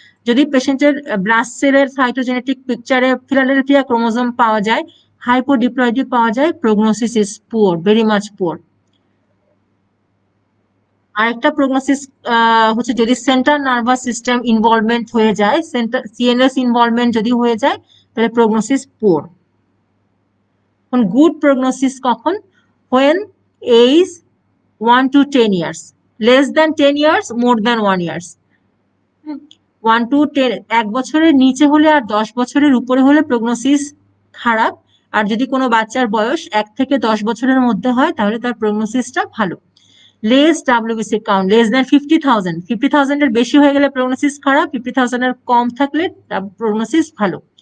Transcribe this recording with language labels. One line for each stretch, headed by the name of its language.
Bangla: যদি পেশেন্টের ব্লাড সেলের সাইটোজেনেটিক পিকচারে ফিলাডেলফিয়া ক্রোমোজোম পাওয়া যায়, হাইপোডিপ্লয়েডি পাওয়া যায়,
English: Prognosis is poor, very much poor.
Bangla: আরেকটা প্রগনোসিস হচ্ছে যদি সেন্ট্রাল নার্ভাস সিস্টেম ইনভলভমেন্ট হয়ে যায়, সিএনএস ইনভলভমেন্ট যদি হয়ে যায়, তাহলে প্রগনোসিস পুয়ার। এখন গুড প্রগনোসিস কখন?
English: when age 1 to 10 years, less than 10 years, more than 1 years।
Bangla: 1 to 10 1 বছরের নিচে হলে আর 10 বছরের উপরে হলে প্রগনোসিস খারাপ, আর যদি কোনো বাচ্চার বয়স 1 থেকে 10 বছরের মধ্যে হয় তাহলে তার প্রগনোসিসটা ভালো। Less WBC count less than 50,000 এর বেশি হয়ে গেলে প্রগনোসিস খারাপ, 50,000 এর কম থাকলে প্রগনোসিস ভালো।